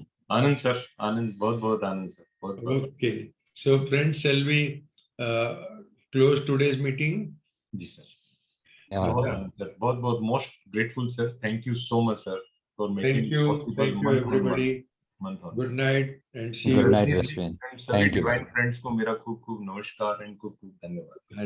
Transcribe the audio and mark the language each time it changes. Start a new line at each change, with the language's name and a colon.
Hindi: आनंद sir, आनंद, बहुत बहुत आनंद sir, बहुत बहुत।
English: Okay, so friends, shall we close today's meeting? जी sir, बहुत बहुत most grateful sir, thank you so much sir for making possible. Thank you everybody. Good night and see you. Good night, Rashmin. Thank you.
Hindi: Divine friends को मेरा खूब खूब नमस्कार and खूब खूब धन्यवाद।